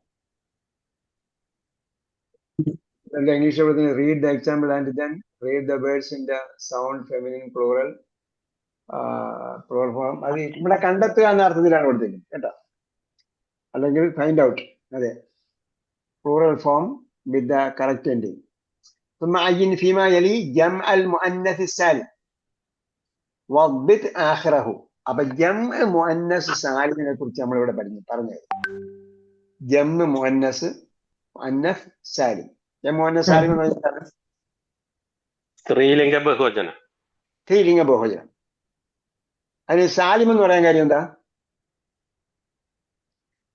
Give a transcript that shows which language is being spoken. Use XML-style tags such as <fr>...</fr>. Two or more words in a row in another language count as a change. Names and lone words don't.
<en>English read the example and then read the words in the sound feminine plural form.</en> <ml>അത് ഇവിടെ കണ്ടെത്തുക എന്ന അർത്ഥത്തിലാണ് കൊടുത്തിരിക്കുന്നത് കേട്ടോ, അല്ലെങ്കിൽ</ml> <en>find out. അതെ, plural form with the correct ending.</en> <ar>ثم عين فيما يلي جمع المؤنث السالم وضبط آخره.</ar> <ml>അപ്പൊ</ml> <ar>جمع المؤنث السالم</ar> <ml>കുറിച്ച് നമ്മൾ ഇവിടെ പറഞ്ഞത്.</ml> <ar>جمع المؤنث السالم. مؤنث سالم</ar> <ml>എന്ന് പറഞ്ഞാൽ സ്ത്രീലിംഗ ബഹുവചനം. സ്ത്രീലിംഗ ബഹുവചനം. അതിന് സാലിം എന്ന് പറയാൻ കാര്യം എന്താ?</ml>